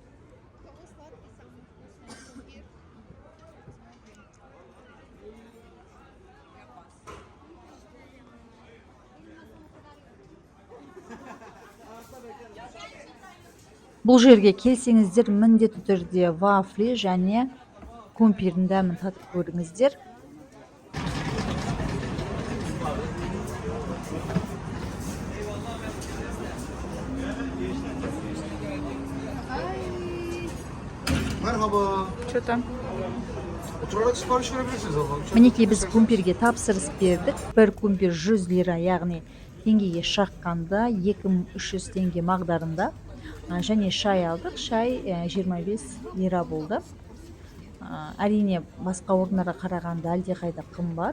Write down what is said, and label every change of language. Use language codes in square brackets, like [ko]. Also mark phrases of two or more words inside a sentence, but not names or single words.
[kk] Бұл жерге келсеңіздер, міндетті түрде вафли және кумпирдің дәмін татып көріңіздер. [tr] Merhaba. [ru] Что-то. [tr] Oturarak sipariş verebilirsiniz abla. [kk] Мінекей біз кумпирге тапсырыс бердік. Бір кумпир 100 лира, яғни теңгеге шаққанда 2300 теңге мағдарында. Және шай алдық. Шай 25 лира болды. Әрине, басқа орындарға қарағанда әлдеқайда қымбат.